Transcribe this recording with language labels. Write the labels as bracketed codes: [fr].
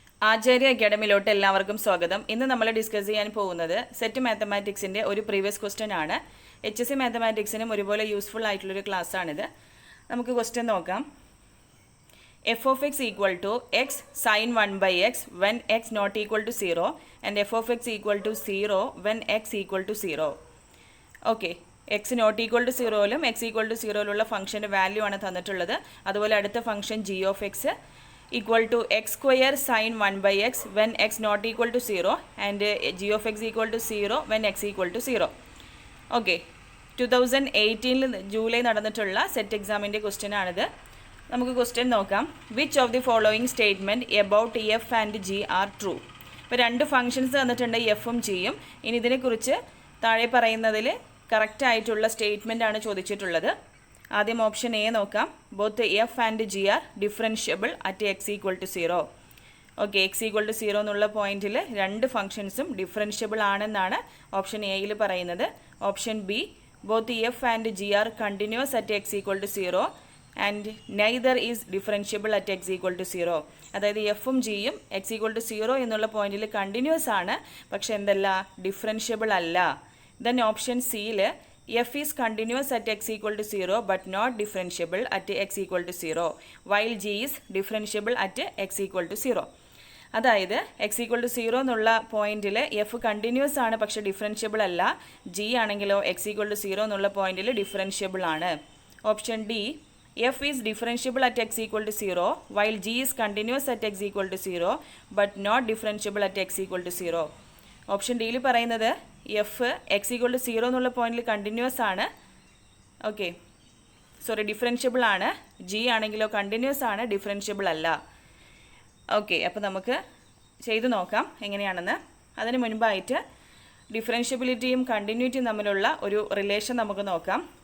[ml] ആചാര്യ അക്കാഡമിയിലോട്ട് എല്ലാവർക്കും സ്വാഗതം. ഇന്ന് നമ്മൾ ഡിസ്കസ് ചെയ്യാൻ പോകുന്നത് സെറ്റ് മാത്തമാറ്റിക്സിൻ്റെ ഒരു പ്രീവിയസ് ക്വസ്റ്റ്യൻ ആണ്. HSC മാത്തമാറ്റിക്സിനും ഒരുപോലെ യൂസ്ഫുൾ ആയിട്ടുള്ളൊരു ക്ലാസ് ആണിത്. നമുക്ക് ക്വസ്റ്റ്യൻ നോക്കാം. [en] f of x equal to x sin 1 by x when x not equal to 0 and f of x equal to 0 when x equal to 0. [ml] Okay, X not equal to സീറോയിലും X equal to സീറോയിലുള്ള ഫംഗ്ഷൻ്റെ value ആണ് തന്നിട്ടുള്ളത്. അതുപോലെ അടുത്ത function [en] g of x equal to x square sin 1 by x when x not equal to 0 and g of x equal to 0 when x equal to 0. [ml] Okay, 2018 July നടന്നിട്ടുള്ള set എക്സാമിൻ്റെ question ആണിത്. നമുക്ക് question നോക്കാം. [en] Which of the following statement about f and g are true? [ml] ഇപ്പോൾ രണ്ട് functions തന്നിട്ടുണ്ട്, എഫും ജിയും. ഇനി ഇതിനെക്കുറിച്ച് താഴെ പറയുന്നതിൽ കറക്റ്റ് ആയിട്ടുള്ള സ്റ്റേറ്റ്മെൻ്റ് ആണ് ചോദിച്ചിട്ടുള്ളത്. ആദ്യം ഓപ്ഷൻ എ നോക്കാം. [en] Both f and g are differentiable at x equal to 0. [ml] Okay, X equal to 0 എന്നുള്ള പോയിന്റിൽ രണ്ട് ഫംഗ്ഷൻസും ഡിഫറൻഷ്യബിൾ ആണെന്നാണ് ഓപ്ഷൻ എയിൽ പറയുന്നത്. [en] Option B, both f and g are continuous at x equal to 0 and neither is differentiable at x equal to 0. [ml] അതായത് എഫും ജിയും X equal to 0 എന്നുള്ള പോയിന്റിൽ കണ്ടിന്യൂസ് ആണ്, പക്ഷെ എന്തല്ല, ഡിഫറൻഷ്യബിൾ അല്ല. [en] then [ml] ഓപ്ഷൻ സിയിൽ [en] f is continuous at x equal to 0 but not differentiable at x equal to 0 while g is differentiable at x equal to 0. [ml] അതായത് x equal to 0 എന്നുള്ള പോയിന്റിൽ f കണ്ടിന്യൂസ് ആണ് പക്ഷെ ഡിഫറൻഷ്യബിൾ അല്ല. g ആണെങ്കിലോ x equal to 0 എന്നുള്ള പോയിന്റിൽ differentiable ആണ്. [en] Option D, f is differentiable at x equal to 0 while g is continuous at x equal to 0 but not differentiable at x equal to 0. [ml] Option ഡിയിൽ പറയുന്നത് F X equal to 0 എന്നുള്ള പോയിന്റിൽ continuous ആണ്, okay sorry differentiable ആണ്. G ആണെങ്കിലോ continuous ആണ്, differentiable അല്ല. Okay, അപ്പോൾ നമുക്ക് ചെയ്തു നോക്കാം എങ്ങനെയാണെന്ന്. അതിന് മുൻപായിട്ട് ഡിഫറൻഷ്യബിലിറ്റിയും കണ്ടിന്യൂറ്റിയും തമ്മിലുള്ള ഒരു റിലേഷൻ നമുക്ക് നോക്കാം.